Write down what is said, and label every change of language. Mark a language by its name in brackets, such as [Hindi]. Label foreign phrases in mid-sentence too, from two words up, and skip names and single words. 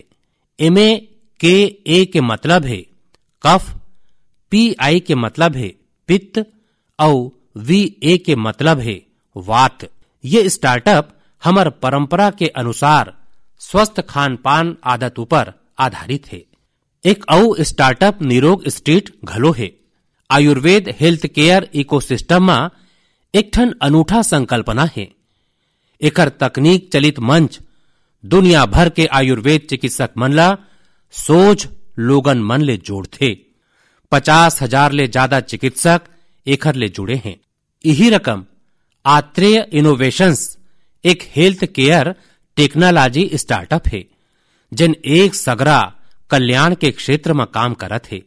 [Chhattisgarhi] एमे के ए के मतलब है कफ, पी आई के मतलब है पित्त और वी ए के मतलब है वात। ये स्टार्टअप हमार परंपरा के अनुसार स्वस्थ खान पान आदत ऊपर आधारित है। एक और स्टार्टअप निरोग स्ट्रीट घलो है। आयुर्वेद [English] health care ecosystem [Chhattisgarhi] में एक ठन अनूठा संकल्पना है। एकर तकनीक चलित मंच दुनिया भर के आयुर्वेद चिकित्सक मन ला सोझ लोगन मन ले जोड़थे। 50,000 ले ज्यादा चिकित्सक एखर ले जुड़े हैं। यही रकम आत्रेय इनोवेशंस एक [English] health care technology startup [Chhattisgarhi] है जिन एक सगरा कल्याण के क्षेत्र में काम करत है।